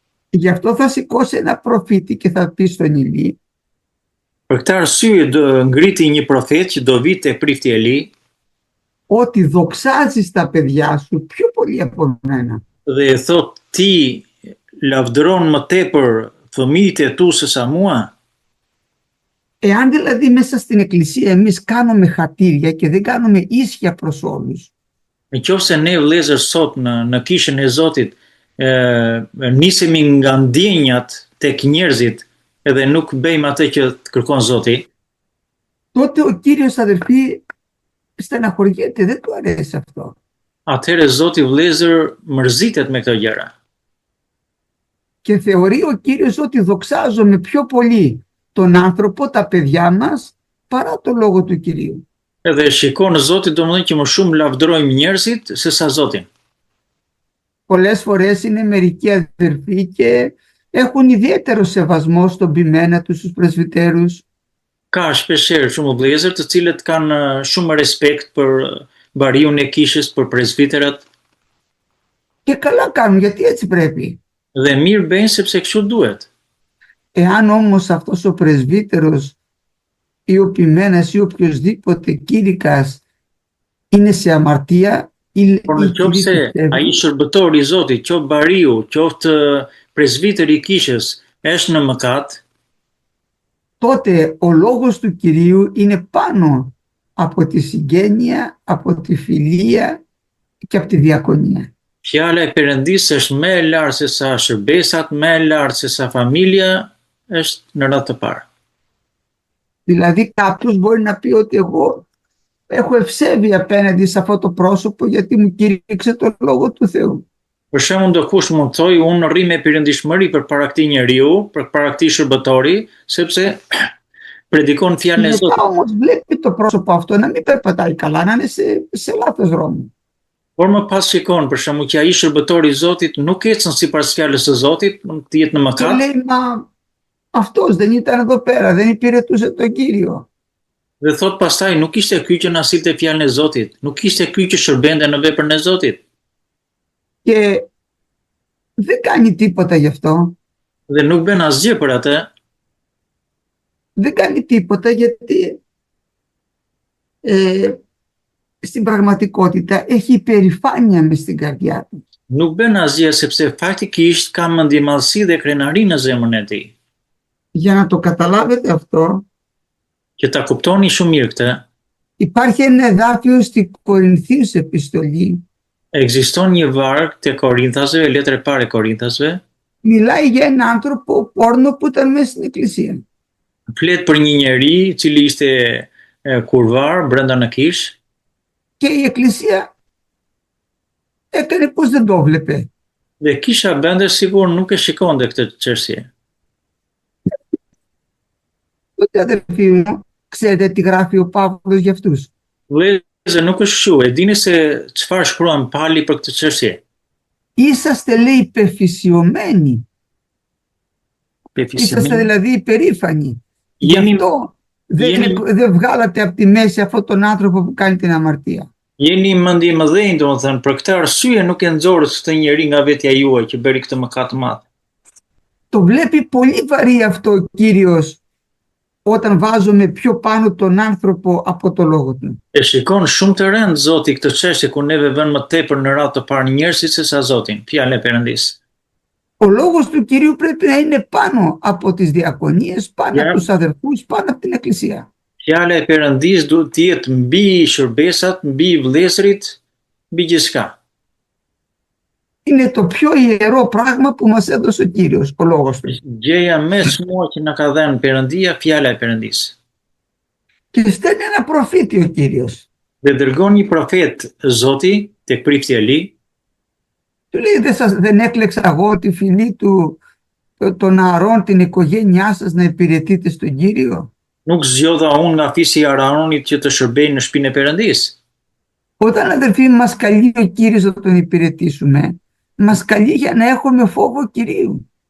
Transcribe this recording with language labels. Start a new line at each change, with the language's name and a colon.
Greek: Γι' αυτό θα σηκώσει ένα προφήτη και θα πει στον Ηλί.
Albanian: Për këtë arsye do ngriti një profet që do vi te prifti Eli,
Greek: ότι δοξάζεις τα παιδιά σου πιο πολύ από μένα.
Albanian: Dhe thot ti lavdëron më tepër fëmijët e tu se sa mua.
Greek: Εάν δηλαδή μέσα στην εκκλησία εμείς κάνουμε χατήρια και δεν κάνουμε ίσια προς όλους.
Albanian: Nëse ne vëllezër sot në kishën e Zotit nisemi nga ndjenjat tek njerëzit edhe nuk bëjmë atë që kërkon Zoti,
Greek: τότε ο Κύριος, αδερφοί, στεναχωριέται, δεν του αρέσει αυτό.
Albanian: Atëherë Zoti vëllezër mërzitet me këto gjëra.
Greek: Και θεωρεί ο Κύριος ότι δοξάζομαι πιο πολύ τον άνθρωπο, τα παιδιά μας, παρά το λόγο του Κυρίου.
Albanian: Edhe shikon Zoti domethënë që më shumë lavdërojmë njerëzit se sa Zotin.
Greek: Πολλές φορές είναι μερικοί αδερφοί και έχουν ιδιαίτερο σεβασμό στον ποιμένα τους, στους πρεσβυτέρους.
Albanian: Ka shpeshherë shumë vëllezër të cilët kanë shumë respekt për bariun e kishës, për presbiterat.
Greek: Και καλά κάνουν, γιατί έτσι πρέπει.
Albanian: Dhe mirë bëjnë sepse kështu duhet.
Greek: Εάν όμως αυτός ο πρεσβύτερος ή ο ποιμένας ή οποιοσδήποτε κήρυκας είναι σε αμαρτία,
Albanian: Por nëse ai shërbëtori i Zotit, qoftë bariu, qoftë presbiteri i kishës, është në mëkat,
Greek: τότε ο λόγος του Κυρίου είναι πάνω από τη συγγένεια, από τη φιλία και από τη διακονία.
Albanian: Fjala e Perëndisë është më e lartë se sa shërbesat, më e lartë se sa familja, është në radhë të parë.
Greek: Δηλαδή κάποιος μπορεί να πει ότι εγώ έχω ευσέβεια απέναντι σε αυτό το πρόσωπο γιατί μου κήρυξε το λόγο του Θεού.
Albanian: Për shembull, ndokush mund të thojë unë rri me perëndishmëri përpara këtij njeriu, përpara këtij shërbëtori, sepse predikon fjalën e Zotit.
Greek: Όμως βλέπει το πρόσωπο αυτό να μην περπατάει καλά, να είναι σε λάθος δρόμο.
Albanian: Por më pas shikon për shembull që ai shërbëtori i Zotit nuk ecën sipas fjalës së Zotit, të jetë në mëkat.
Greek: Και λέει, μα αυτός δεν ήταν εδώ πέρα, δεν υπηρετούσε τον Κύριο.
Albanian: Dhe thot pastaj nuk ishte ky që na silte fjalën e Zotit, nuk ishte ky që shërbente në veprën e Zotit.
Greek: Και δεν κάνει τίποτα γι' αυτό.
Albanian: Dhe nuk bën asgjë për atë.
Greek: Δεν κάνει τίποτα γιατί στην πραγματικότητα έχει υπερηφάνεια μες στην καρδιά του.
Albanian: Nuk bën asgjë sepse faktikisht ka mendjemallësi dhe krenari në zemrën e tij.
Greek: Για να το καταλάβετε αυτό, Και
Albanian: ta kuptoni shumë mirë këtë,
Greek: υπάρχει ένα εδάφιο στην Κορινθίους επιστολή.
Albanian: Ekziston një varg te Korinthasve, letra e parë e Korinthasve,
Greek: Μιλάει για έναν άνθρωπο πόρνο που ήταν μέσα στην εκκλησία.
Albanian: flet për një njeri i cili ishte kurvar brenda në kishë,
Greek: Και η εκκλησία έκανε πως δεν το βλέπε.
Albanian: dhe kisha bende sigur nuk e shikonte këtë çështje.
Greek: Τότε, αδερφοί μου, ξέρετε τι γράφει ο Παύλος για αυτούς.
Albanian: Vëllezër, nuk është kështu. E dini se çfarë shkruan Pali për këtë çështje?
Greek: Είσαστε, λέει, πεφυσιωμένοι. Είσαστε δηλαδή υπερήφανοι. Γι' αυτό δεν βγάλατε από τη μέση αυτόν τον άνθρωπο που κάνει την αμαρτία.
Albanian: Jeni mendje më dhënë, domethënë, për këtë arsye nuk e nxorët këtë njeri nga vetja juaj që bëri këtë mëkat të madh.
Greek: Το βλέπει πολύ βαρύ αυτό ο Κύριος όταν βάζουμε πιο πάνω τον άνθρωπο από το λόγο του.
Albanian: E shikon shumë të rënd Zoti këtë çështje kur neve vënë më tepër në radhë të parë njerëzit se sa Zotin, fjalën e Perëndisë.
Greek: Ο λόγος του Κυρίου πρέπει να είναι πάνω από τις διακονίες, πάνω από τους αδερφούς, πάνω από την εκκλησία.
Albanian: Fjala e Perëndis duhet të jetë mbi shërbesat, mbi vëllezërit, mbi gjithçka.
Greek: Είναι το πιο ιερό πράγμα που μας έδωσε ο Κύριος, ο Λόγος του.
Albanian: Gjëja më e çmuar që na ka dhënë Perëndia, fjala e Perëndisë.
Greek: Και στέλνει ένα προφήτη ο Κύριος.
Albanian: Dhe dërgon një profet Zoti tek prifti Eli.
Greek: Του λέει δεν έκλεξα εγώ τη φυλή του των Ααρών, την οικογένειά σας να υπηρετείτε στον Κύριο.
Albanian: Nuk zgjodha unë nga fisi i Araonit që të shërbejnë në shtëpinë e Perëndisë.
Greek: Όταν αδελφοί μας καλεί ο Κύριος να τον υπηρετήσουμε, μας καλεί για να έχουμε φόβο Κυρίου.